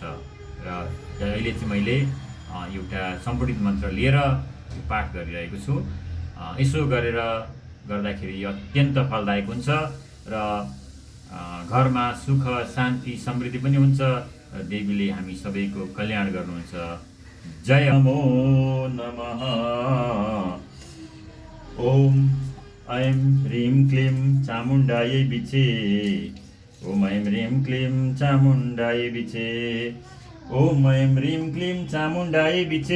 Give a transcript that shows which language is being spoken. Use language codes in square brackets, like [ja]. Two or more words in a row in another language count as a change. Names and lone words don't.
[ne] र अहिले चाहिँ मैले एउटा सम्पूर्ण मन्त्र लिएर पाठ गरिरहेको छु। यसो गरेर गर्दाखेरि अत्यन्त फलदायक हुन्छ र घरमा सुख शान्ति समृद्धि पनि हुन्छ र देवीले हामी सबैको कल्याण गर्नुहुन्छ। [sa] जय नमो नमः। ओम ऐं ह्रीं क्लीं चामुण्डायै विचे। ओम ऐं ह्रीं क्लीं चामुण्डायै विचे। ओम ऐं ह्रीं क्लीं चामुण्डायै विचे।